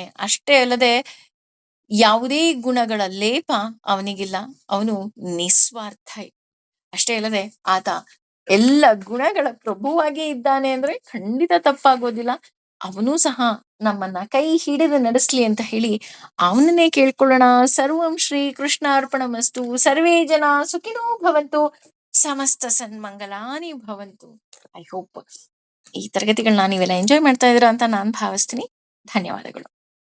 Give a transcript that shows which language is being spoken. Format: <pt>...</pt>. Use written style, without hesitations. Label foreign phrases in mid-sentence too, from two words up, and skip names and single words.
<kn>ಅಷ್ಟೇ ಅಲ್ಲದೆ ಯಾವುದೇ ಗುಣಗಳ ಲೇಪ ಅವನಿಗಿಲ್ಲ. ಅವನು ನಿಸ್ವಾರ್ಥ. ಅಷ್ಟೇ ಅಲ್ಲದೆ ಆತ ಎಲ್ಲ ಗುಣಗಳ ಪ್ರಭುವಾಗೇ ಇದ್ದಾನೆ ಅಂದ್ರೆ ಖಂಡಿತ ತಪ್ಪಾಗೋದಿಲ್ಲ. ಅವನೂ ಸಹ ನಮ್ಮನ್ನ ಕೈ ಹಿಡಿದು ನಡೆಸ್ಲಿ ಅಂತ ಹೇಳಿ ಅವನನ್ನೇ ಕೇಳ್ಕೊಳ್ಳೋಣ.</kn> <sa>ಸರ್ವಂ ಶ್ರೀ ಕೃಷ್ಣ ಅರ್ಪಣಮಸ್ತು. ಸರ್ವೇ ಜನ ಸುಖಿನೋ ಭವಂತು. ಸಮಸ್ತ ಸನ್ಮಂಗಲಾನಿ ಭವಂತು.</sa> <en>I hope</en> <kn>ಈ ತರಗತಿಗಳನ್ನ ನೀವೆಲ್ಲ ಎಂಜಾಯ್ ಮಾಡ್ತಾ ಇದ್ದೀರಾ ಅಂತ ನಾನು ಭಾವಿಸ್ತೀನಿ. ಧನ್ಯವಾದಗಳು.</kn>